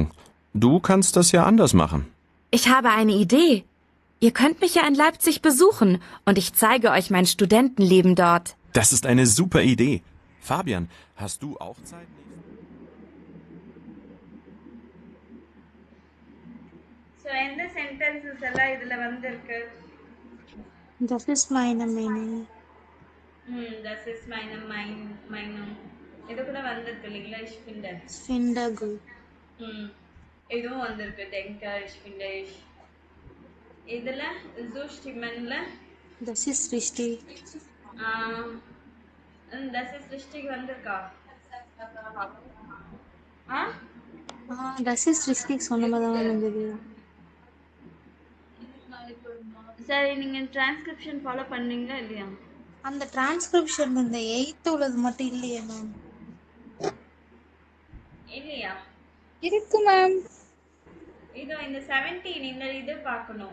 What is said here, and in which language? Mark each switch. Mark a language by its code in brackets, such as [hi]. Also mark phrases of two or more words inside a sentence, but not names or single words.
[de] Du kannst das ja anders machen. Ich habe eine Idee. Ihr könnt mich ja in Leipzig besuchen und ich zeige euch mein Studentenleben dort. Das ist eine super Idee. Fabian, hast du auch Zeit? [ta] ஸோ எந்த சென்டென்சஸ் எல்லாம் இதில் வந்திருக்கு? [de] Das ist meine Meinung. Das ist Meinung. [ta] இது கூட வந்திருக்கு இல்லைங்களா? [de] Ich finde. Ich finde gut. [ta] இதுவும் வந்திருக்கு. [de] denke, ich finde ich. [ta] இதில் zustimmenல [de] Das ist richtig. das ist richtig வந்திருக்கா? ஆ Das ist richtig [ta] சொன்ன மாதிரி தான் இருந்தது. சரி, நீங்கள் டிரான்ஸ்கிரிப்ஷன் ஃபாலோ பண்ணீங்களா இல்லையா? அந்த டிரான்ஸ்கிரிப்ஷன் இந்த 8th உள்ளது மட்டும் இல்லையே மேம். இல்லையா? இருக்கு மேம். இதோ இந்த 17 இந்த இது பார்க்கணும்.